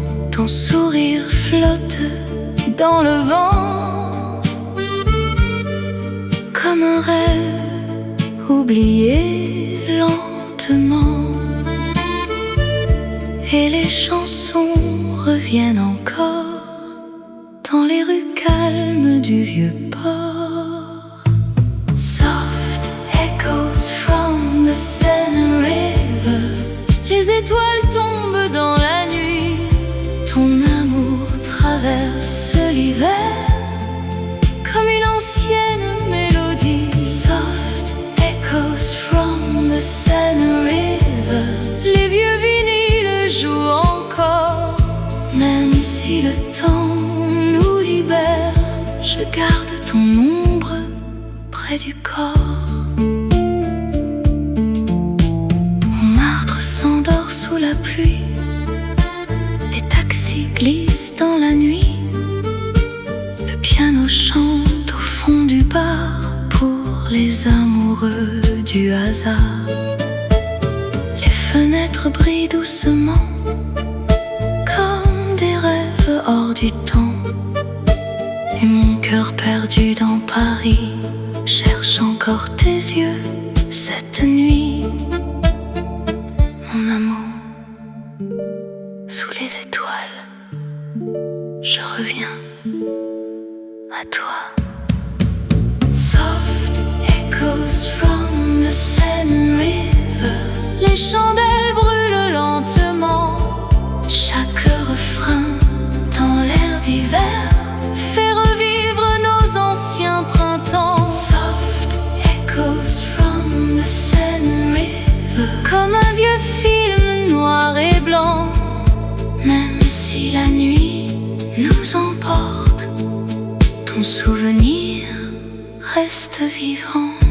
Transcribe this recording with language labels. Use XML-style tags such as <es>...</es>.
<fr>Ton sourire flotte dans le vent, comme un rêve oublié lentement. Et les chansons reviennent encore dans les rues calmes du vieux port.</fr> <en>Soft echoes from the Seine River.</en> <fr>Les étoiles tombent dans la nuit. Ton amour traverse l'hiver comme une ancienne mélodie.</fr> <en>Soft echoes from the Seine River.</en> <fr>Les vieux vinyles jouent encore, même si le temps nous libère. Je garde ton ombre près du corps. Montmartre s'endort sous la pluie. Les taxis glissent dans la nuit. Le piano chante au fond du bar pour les amoureux du hasard. Les fenêtres brillent doucement comme des rêves hors du temps. Et mon cœur perdu dans Paris cherche encore tes yeux cette nuit. Mon amour, sous les étoiles, je reviens à toi.</fr> <en>Soft echoes from the Seine River.</en> <fr>Les chandelles brûlent lentement. Chaque refrain dans l'air d'hiver fait revivre nos anciens printemps.</fr> <en>Soft echoes from the Seine River.</en> <fr>Comme un vieux film noir et blanc. Même si la nuit nous emporte, ton souvenir reste vivant.</fr>